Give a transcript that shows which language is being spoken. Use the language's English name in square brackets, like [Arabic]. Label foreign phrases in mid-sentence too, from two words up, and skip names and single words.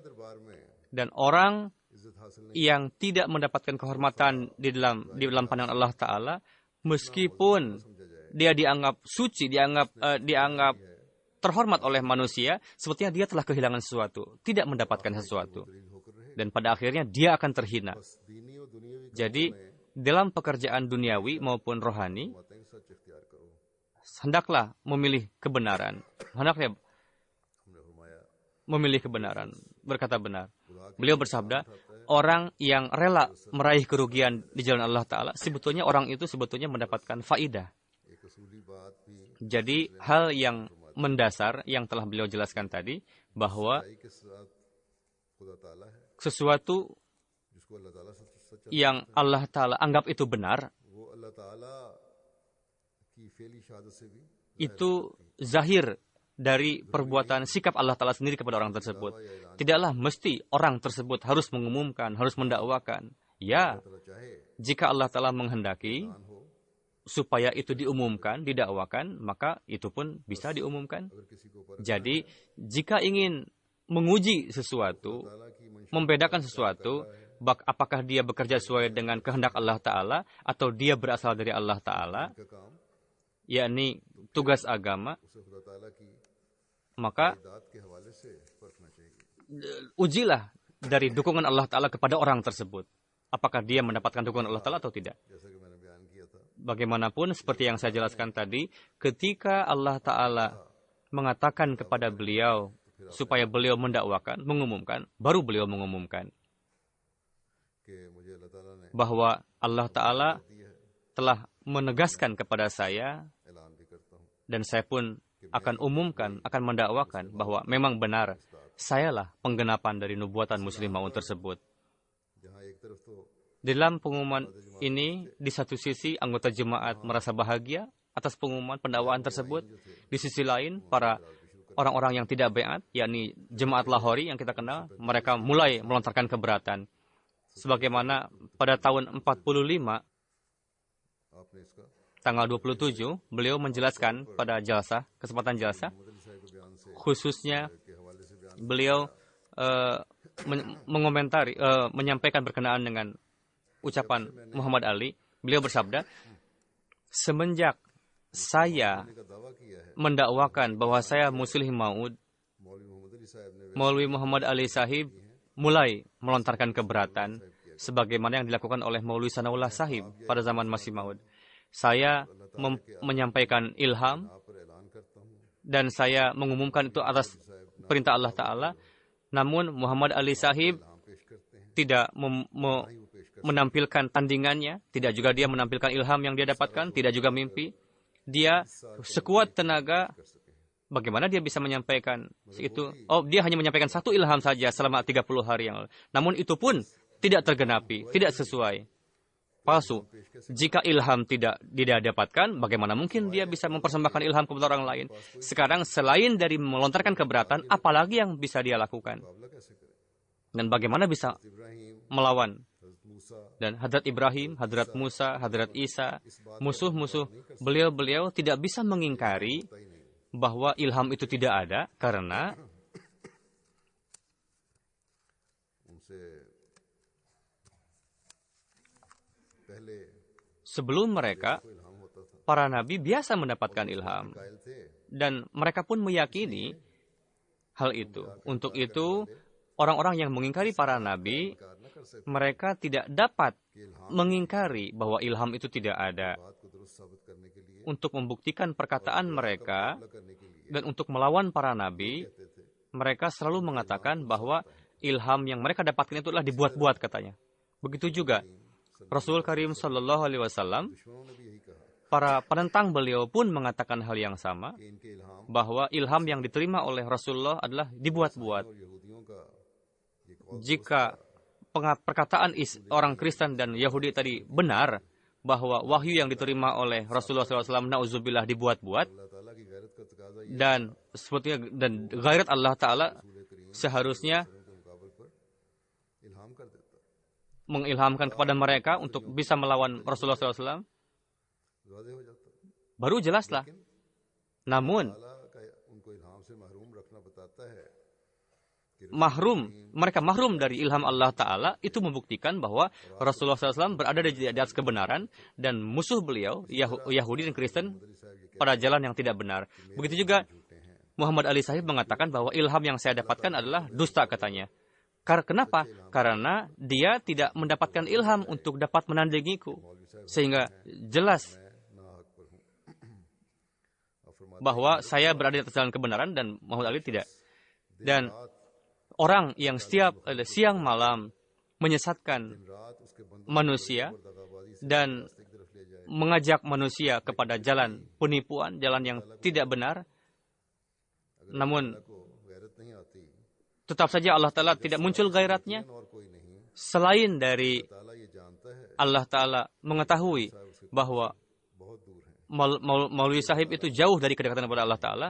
[Indonesian] Dan orang yang tidak mendapatkan kehormatan di dalam pandangan Allah Ta'ala, meskipun dia dianggap suci, dianggap terhormat oleh manusia, sepertinya dia telah kehilangan sesuatu, tidak mendapatkan sesuatu. Dan pada akhirnya dia akan terhina. Jadi, dalam pekerjaan duniawi maupun rohani, [Urdu] اختیار کرو. [Indonesian] hendaklah memilih kebenaran. Hendaknya [Urdu] ہم نے فرمایا [Indonesian] memilih kebenaran, berkata benar. [Urdu] خدا کے [Indonesian] Beliau bersabda, orang yang rela meraih kerugian di jalan Allah Ta'ala, sebetulnya orang itu sebetulnya mendapatkan faidah. [Urdu] ایک اصولی بات بھی [Indonesian] Jadi hal yang mendasar yang telah beliau jelaskan tadi, bahwa [Urdu] سچائی کے ساتھ خدا تعالیٰ ہے, [Indonesian] sesuatu [Urdu] جس کو اللہ تعالیٰ سچا [Indonesian] yang Allah Ta'ala anggap itu benar, [Urdu] وہ اللہ تعالیٰ کی فعلی شہادت سے بھی [Indonesian] itu zahir dari perbuatan sikap Allah Ta'ala sendiri kepada orang tersebut. Tidaklah mesti orang tersebut harus mengumumkan, harus mendakwakan. Ya, [Urdu] تعالیٰ چاہے [Indonesian] jika Allah Ta'ala menghendaki [Urdu] ایمان ہو, [Indonesian] supaya itu diumumkan, didakwakan, maka itu pun bisa diumumkan. [Urdu] اگر کسی کو اوپر [Indonesian] Jadi, jika ingin menguji sesuatu, [Urdu] تعالیٰ کی منشا [Indonesian] membedakan sesuatu, apakah dia bekerja sesuai dengan kehendak Allah Ta'ala, atau dia berasal dari Allah Ta'ala, [Urdu] کا کام [Indonesian] yakni tugas agama, [Urdu] اسے خدا تعالیٰ کی [Indonesian] maka [Urdu] دات کے حوالے سے پرکھنا چاہیے. [Indonesian] ujilah dari dukungan Allah Ta'ala kepada orang tersebut. Apakah dia mendapatkan dukungan Allah Ta'ala atau tidak. [Urdu] جیسا کہ میں نے بیان کیا تھا, [Indonesian] Bagaimanapun, seperti yang saya jelaskan tadi, ketika Allah Ta'ala mengatakan kepada beliau supaya beliau mendakwakan, mengumumkan, baru beliau mengumumkan [Urdu] کہ مجھے اللہ تعالیٰ نے [Indonesian] bahwa Allah Ta'ala [Urdu] دی ہے, [Indonesian] telah menegaskan kepada saya, [Urdu] اعلان بھی کرتا ہوں [Indonesian] dan saya pun akan umumkan, akan mendakwakan bahwa memang benar, sayalah penggenapan dari nubuatan Muslim Maun tersebut. [Urdu] جہاں ایک طرف تو [Indonesian] Di dalam pengumuman ini, di satu sisi anggota jemaat merasa bahagia atas pengumuman pendakwaan tersebut. Di sisi lain, para orang-orang yang tidak beat, yakni jemaat Lahori yang kita kenal, mereka mulai melontarkan keberatan. Sebagaimana pada tahun 45, [Urdu] آپ نے اس کا [Indonesian] tanggal 27, beliau menjelaskan pada jalsah, kesempatan jalsah, [Urdu] محمد علی صاحب کے بیان سے [Indonesian] khususnya [Urdu] کے حوالے سے بیان [Indonesian] beliau mengomentari, menyampaikan berkenaan dengan ucapan Muhammad Ali. Beliau bersabda, semenjak saya [Urdu] کا دعویٰ کیا ہے, [Indonesian] mendakwakan bahwa saya Muslim Maud, [Urdu] مولوی محمد علی صاحب نے [Indonesian] Maulwi Muhammad Ali Sahib mulai melontarkan keberatan sebagaimana yang dilakukan oleh Maulwi Sanaullah Sahib pada zaman masih Maud. Saya menyampaikan ilham [Urdu] آپ پر اعلان کرتا ہوں, [Indonesian] dan saya mengumumkan itu atas perintah Allah Ta'ala. Namun Muhammad Ali Sahib [Urdu] نام پیش کرتے ہیں, [Indonesian] tidak [Urdu] وہ پیش کر [Indonesian] menampilkan tandingannya, tidak juga dia menampilkan ilham yang dia dapatkan, tidak juga mimpi. Dia sekuat tenaga, [Urdu] کر سکے. [Indonesian] bagaimana dia bisa menyampaikan itu? Oh, dia hanya menyampaikan satu ilham saja selama 30 hari yang lalu. Namun itu pun tidak tergenapi, tidak sesuai. Palsu. Jika ilham tidak didapatkan, bagaimana mungkin dia bisa mempersembahkan ilham kepada orang lain? Sekarang selain dari melontarkan keberatan, apalagi yang bisa dia lakukan? [Urdu] مقابلہ کیسے کرے? [Indonesian] Dan bagaimana bisa इब्राहिम, melawan? हज़रत मूसा, Dan Hadrat Ibrahim, Hadrat Musa, Hadrat Isa, musuh-musuh beliau-beliau tidak bisa mengingkari bahwa ilham itu tidak ada karena [Urdu] ان سے پہلے [Indonesian] sebelum mereka, [Urdu] کوئی الہام ہوتا تھا, [Indonesian] para nabi biasa mendapatkan ilham. [Urdu] قائل تھے, [Indonesian] Dan mereka pun meyakini hal itu. Untuk itu, orang-orang yang mengingkari para nabi, [Urdu] انکار نہ کر سکتے [Indonesian] mereka tidak dapat [Urdu] کہ الہام [Indonesian] mengingkari bahwa ilham itu tidak ada. [Urdu] بات کو درست ثابت کرنے کے لیے, [Indonesian] Untuk membuktikan perkataan mereka [Urdu] مقابلہ کرنے کے لیے [Indonesian] dan untuk melawan para nabi, [Urdu] کہتے تھے, [Indonesian] mereka selalu mengatakan bahwa ilham yang mereka dapatkan itu adalah dibuat-buat katanya. Begitu juga Rasul Karim [Arabic] صلى الله عليه وسلم, [Urdu] دشمنوں نے بھی یہی کہا [Indonesian] para penentang beliau pun mengatakan hal yang sama, [Urdu] کہ ان کے الہام [Indonesian] bahwa ilham yang diterima oleh Rasulullah adalah dibuat-buat. [Urdu] اور یہودیوں کا یہ قول [Indonesian] Jika perkataan orang Kristen dan Yahudi tadi benar, bahwa wahyu yang diterima oleh Rasulullah SAW na'udzubillah dibuat-buat, [Urdu] اللہ تعالیٰ کی غیرت کا تقاضا یہ [Indonesian] dan sebetulnya dan ghairat Allah Ta'ala [Urdu] رسول کریم [Indonesian] seharusnya [Urdu] کے مقابلے پر الہام کر دیتا, [Indonesian] mengilhamkan kepada mereka untuk bisa melawan Rasulullah SAW, [Urdu] واضح ہو جاتا. [Indonesian] baru jelaslah. Namun, [Urdu] تعالیٰ کا ان کو الہام سے محروم رکھنا بتاتا ہے کہ [Indonesian] mereka mahrum dari ilham Allah Ta'ala, itu membuktikan bahwa Rasulullah SAW berada di atas kebenaran dan musuh beliau, Yahudi dan Kristen, pada jalan yang tidak benar. Begitu juga Muhammad Ali Sahib mengatakan bahwa ilham yang saya dapatkan adalah dusta katanya. Kenapa? Karena dia tidak mendapatkan ilham untuk dapat menandingiku. Sehingga jelas [Urdu] میں ناحق پر ہوں. [Indonesian] bahwa saya berada di atas jalan kebenaran dan Muhammad Ali tidak. Dan orang yang setiap siang malam menyesatkan manusia dan mengajak manusia kepada jalan penipuan, jalan yang tidak benar, namun tetap saja Allah Ta'ala tidak muncul gairatnya selain dari Allah Ta'ala mengetahui bahwa Maulwi Sahib itu jauh dari kedekatan kepada Allah Ta'ala.